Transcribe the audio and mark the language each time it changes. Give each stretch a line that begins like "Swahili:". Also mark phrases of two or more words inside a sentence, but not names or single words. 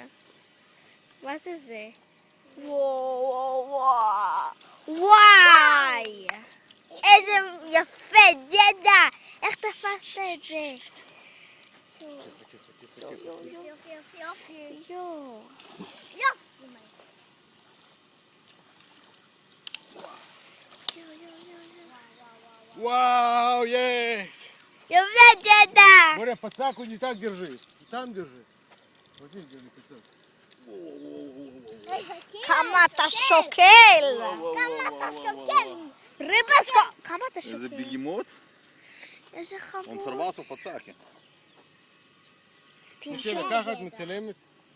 Hebrew: מה זה זה? וואו וואו וואו! וואי! איזה יפה, ג'דה! איך תפסת את זה? יופי. יואו!
Russian: Вау, есть!
Hebrew: יפה, ג'דה!
Russian: Боря, подсаку не так держи. Там держи. Вот здесь держи подсаку.
Hebrew: כמה אתה שוקל! כמה אתה שוקל? ריבסקו! כמה אתה
Russian: Это
Hebrew: שוקל?
Russian: бегемот.
Hebrew: איזה
Russian: Он
Hebrew: חמור.
Russian: сорвался в подсаке. Мишеля, как это מצלמת?